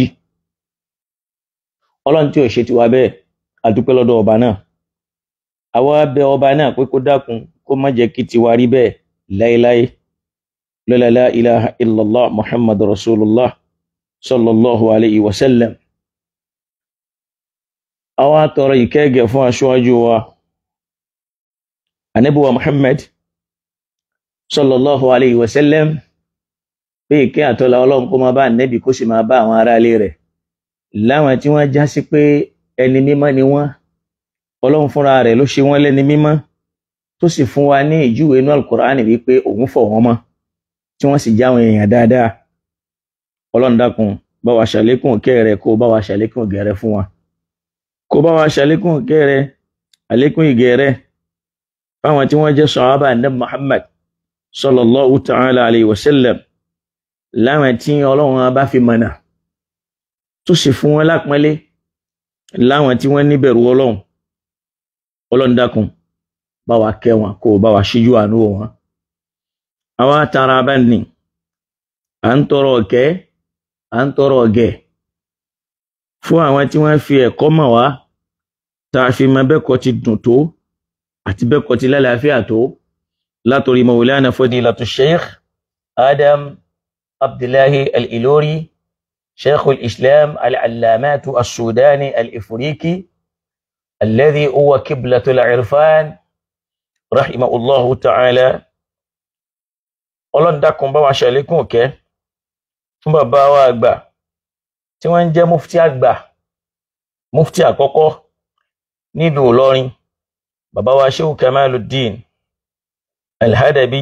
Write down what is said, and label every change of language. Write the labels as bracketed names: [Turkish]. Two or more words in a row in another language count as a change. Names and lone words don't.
[Yoruba] Ọlọ́run tí ò ṣe tiwa bẹ́ẹ̀, a dúpẹ́ lọ́dọ̀ ọba náà. Àwa bẹ̀ ọba náà pé kó dákun kó má jẹ́ kí tiwa rí bẹ́ẹ̀ láéláé. [Arabic] لا إله إلا الله محمد رسول الله صلى الله عليه وسلم. [Yoruba] Àwa tọrọ ìkẹ́gẹ́ fún aṣáájú wa Ànábì wa Muhammad [Arabic] صلى الله عليه وسلم, [Yoruba] pé ìkẹ́ àtọ́lá Ọlọ́run kó máa bá Ànábì kó sì máa bá àwọn ará ilé rẹ̀ láwọn tí wọ́n já sí pé ẹni mímọ́ ni wọ́n, Ọlọ́run fúnra rẹ̀ ló ṣe wọ́n lẹ́ni mímọ́ tó sì fún wa ní ìjúwe inú Al-Qur'ani wípé òun fọ̀ wọ́n mọ́ tí wọ́n sì jáwọn èèyàn dáadáa. Ọlọ́run dákun bá wa ṣàlékún ìkẹ́ rẹ̀ kó bá wa ṣàlékún ìgẹ̀ rẹ̀ fún wa, kó bá wa ṣàlékún ìkẹ́ rẹ̀ àlékún ìgẹ̀ rẹ̀ fáwọn tí wọ́n jẹ́ sàhábà Ànábì Muhammad [Arabic] صلى الله تعالى عليه وسلم, [Yoruba] láwọn tí Ọlọ́run bá fi mọ̀nà tó sì fún wọn lápọ́nlé, láwọn tí wọ́n níbẹ̀rù Ọlọ́run. Ọlọ́run dákun bá wa kẹ́ wọn kó bá wa ṣíjú àánú wọn. Àwa tara bá ní à ń tọrọ ọ̀kẹ́, à ń tọrọ ọ̀gẹ̀ fún àwọn tí wọ́n fi ẹ̀kọ́ mọ̀ wá, tá a fi mọ bẹ́kọ̀ ti dùn tó àti bẹ́kọ̀ ti lálàáfíà tó, látòrí Maulana Fadilatu Sheikh Adam Abdullahi Al-Ilori, Sheikhul Islam Al-Allamatu As-Sudani Al-Ifriqi [Arabic] الذي هو قبلة العرفان رحمه الله تعالى. [Yoruba] Ọlọ́run dákun bá wa ṣàlékún ìkẹ́ fún bàbá wa àgbà tí wọ́n ń jẹ́ mufti àgbà, mufti àkọ́kọ́ nílùú Ìlọrin, bàbá wa Sheikh Kamaluddin Al-Hadabi.